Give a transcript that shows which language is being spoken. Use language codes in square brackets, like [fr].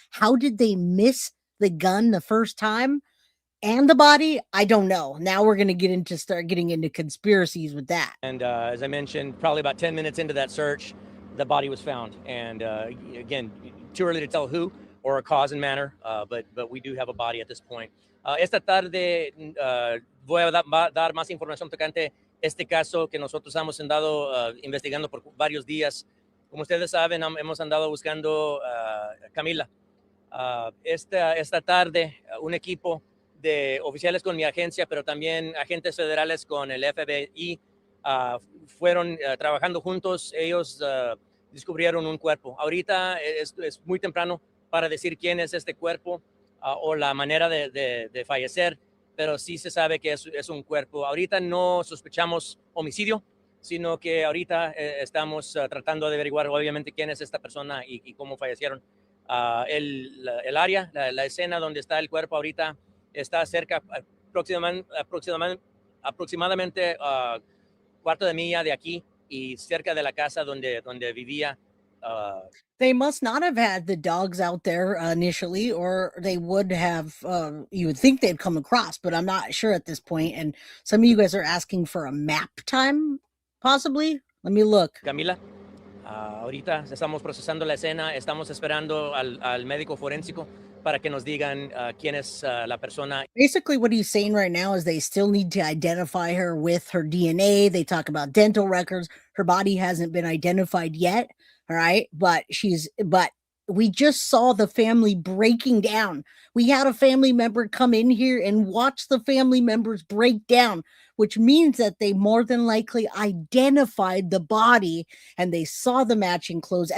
[en] How did they miss the gun the first time and the body? I don't know. Now we're going to start getting into conspiracies with that. And as I mentioned, probably about 10 minutes into that search, the body was found. And again, too early to tell who or a cause and manner, but we do have a body at this point. [es] Esta tarde voy a dar más información tocante este caso que nosotros hemos andado investigando por varios días. Como ustedes saben, hemos andado buscando a Camila. Esta tarde, un equipo de oficiales con mi agencia, pero también agentes federales con el FBI, fueron trabajando juntos. Ellos descubrieron un cuerpo. Ahorita es muy temprano para decir quién es este cuerpo o la manera de fallecer, pero sí se sabe que es un cuerpo. Ahorita no sospechamos homicidio, sino que ahorita estamos tratando de averiguar obviamente quién es esta persona y cómo fallecieron. El área, la escena donde está el cuerpo ahorita está cerca, aproximadamente cuarto de milla de aquí y cerca de la casa donde vivía. [en] They must not have had the dogs out there initially, or they would have, you would think they'd come across, but I'm not sure at this point. And some of you guys are asking for a map time, possibly. Let me look. [es] Camila, ahorita estamos procesando la escena, estamos esperando al médico forénsico para que nos digan quién es la persona. [en] Basically, what he's saying right now is they still need to identify her with her DNA. They talk about dental records. Her body hasn't been identified yet. All right. But we just saw the family breaking down. We had a family member come in here and watch the family members break down, which means that they more than likely identified the body and they saw the matching clothes.